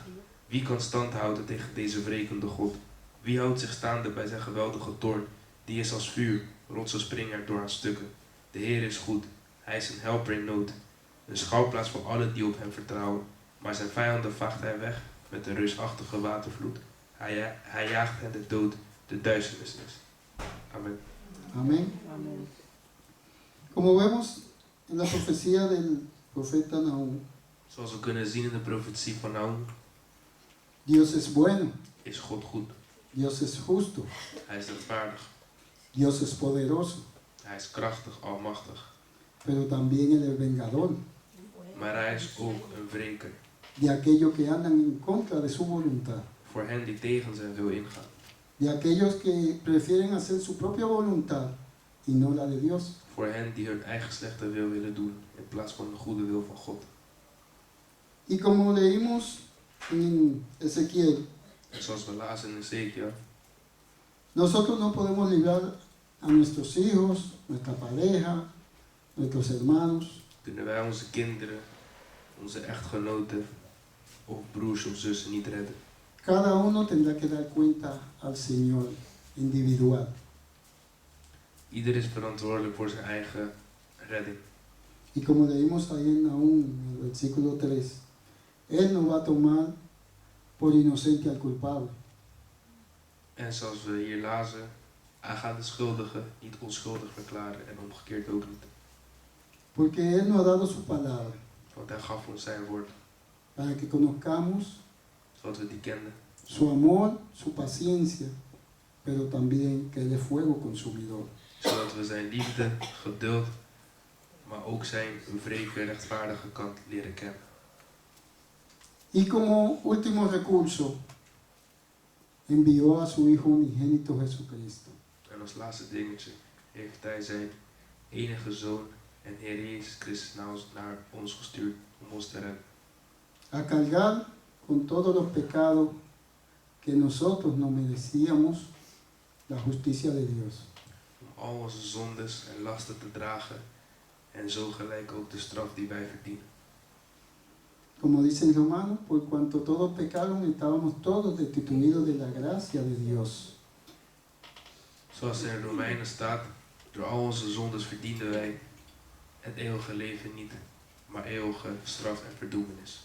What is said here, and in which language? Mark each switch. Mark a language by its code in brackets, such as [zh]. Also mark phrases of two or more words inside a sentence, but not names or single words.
[nl] Wie kan stand houden tegen deze wrekende God? Wie houdt zich staande bij zijn geweldige toorn? Die is als vuur, rotsen springen er door aan stukken. De Heer is goed, hij is een helper in nood. Een schouwplaats voor allen die op hem vertrouwen. Maar zijn vijanden vaagt hij weg met een reusachtige watervloed. Hij jaagt hen de dood, de duisternis is. Amen. [es] Amén. [nl] Amen. [es] Como vemos en la profecía del profeta Nahum, [nl] Zoals we kunnen zien in de profetie van Nahum, [es] Dios es bueno, [nl] is God goed. [es] Dios es justo, [nl] Hij is rechtvaardig. [es] Dios es poderoso, [nl] Hij is krachtig, almachtig. [es] pero también Él es vengador [nl] Maar hij is ook een wreker. [es] de aquellos que andan en contra de su voluntad, [nl] Voor hen die tegen zijn wil ingaan. [es] de aquellos que prefieren hacer su propia voluntad y no la de Dios. [nl] Voor hen die hun eigen slechte wil willen doen in plaats van de goede wil van God. [es] Y como leímos en Ezequiel, [nl] En zoals we lazen in Ezekiel, [es] nosotros no podemos librar a nuestros hijos, nuestra pareja, nuestros hermanos, [nl] kunnen wij onze kinderen, onze echtgenoten of broers of zussen niet redden. [es] cada uno tendrá que dar cuenta al Señor individual. [nl] Ieder is verantwoordelijk voor zijn eigen redding. [es] Y como leímos ahí en Nahum, en el versículo 3, Él no va a tomar por inocente al culpable. [nl] En zoals we hier lazen, hij gaat de schuldige niet onschuldig verklaren en omgekeerd ook niet. [es] Porque Él nos ha dado su palabra [nl] Want hij gaf ons zijn woord, [es] para que conozcamos [nl] zodat we die kenden. [es] su amor, su paciencia, pero también que Él es fuego consumidor. [nl] Zodat we zijn liefde, geduld, maar ook zijn wreke, rechtvaardige kant leren kennen. [es] Y como último recurso, envió a su Hijo unigénito Jesucristo, [nl] En als laatste dingetje heeft hij zijn enige zoon en Heer Jezus Christus naar ons gestuurd om ons te redden. [es] a cargar con todos los pecados que nosotros no merecíamos la justicia de Dios. [nl] Om al onze zondes en lasten te dragen en zo gelijk ook de straf die wij verdienen. [es] Como dice en Romanos, por cuanto todos pecaron, estábamos todos destituidos de la gracia de Dios. [nl] Zoals er in Romeinen staat, door al onze zondes verdienden wij het eeuwige leven niet, maar eeuwige straf en verdoemenis.